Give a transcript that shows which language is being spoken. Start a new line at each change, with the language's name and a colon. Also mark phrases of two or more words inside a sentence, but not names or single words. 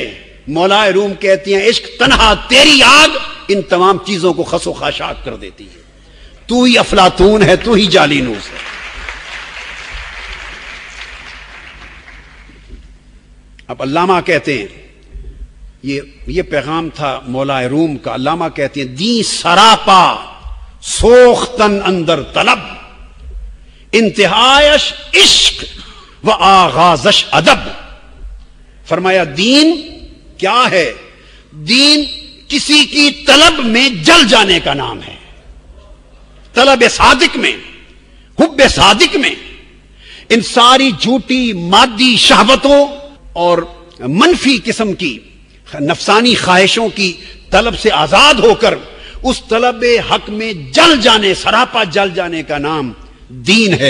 Urdu: مولا روم کہتی ہیں عشق تنہا تیری آگ ان تمام چیزوں کو خس و خاشاک کر دیتی ہے. تو ہی افلاطون ہے، تو ہی جالینوس ہے. اب علامہ کہتے ہیں یہ پیغام تھا مولا روم کا. علامہ کہتے ہیں
Persian: دی سراپا سوختن اندر طلب، انتہائش عشق و آغازش ادب.
Urdu: فرمایا دین کیا ہے؟ دین کسی کی طلب میں جل جانے کا نام ہے. طلب صادق میں، حب صادق میں، ان ساری جھوٹی مادی شہوتوں اور منفی قسم کی نفسانی خواہشوں کی طلب سے آزاد ہو کر اس طلب حق میں جل جانے، سراپا جل جانے کا نام دین ہے.